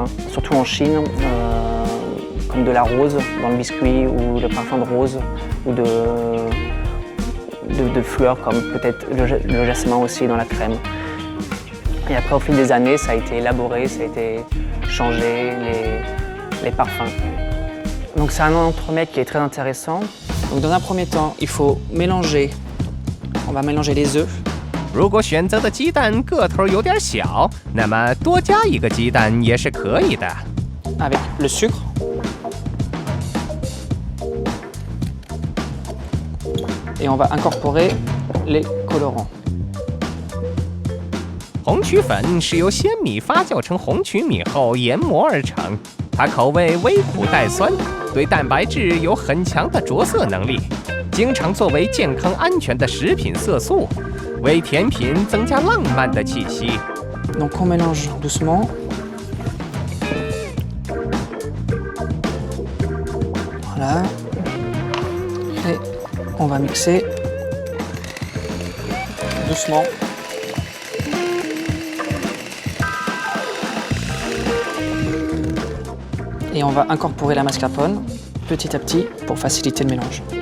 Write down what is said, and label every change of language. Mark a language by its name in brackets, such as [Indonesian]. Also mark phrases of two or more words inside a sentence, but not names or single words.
[French] Surtout en Chine, comme de la rose dans le biscuit ou le parfum de rose ou de fleurs comme peut-être le jasmin aussi dans la crème. Et après, au fil des années, ça a été élaboré, ça a été changé, les parfums. Donc c'est un entremets qui est très intéressant. Donc dans un premier temps, il faut mélanger. On va mélanger les œufs. [Chinese] 如果选择的鸡蛋个头有点小，那么多加一个鸡蛋也是可以的。 [French] Avec le sucre. Et on va incorporer les colorants. [Chinese] 红曲粉是由鲜米发酵成红曲米后研磨而成，它口味微苦带酸，对蛋白质有很强的着色能力，经常作为健康安全的食品色素，为甜品增加浪漫的气息。 [French] Donc on mélange doucement. Voilà. Et on va mixer doucement. Et on va incorporer la mascarpone petit à petit pour faciliter le mélange.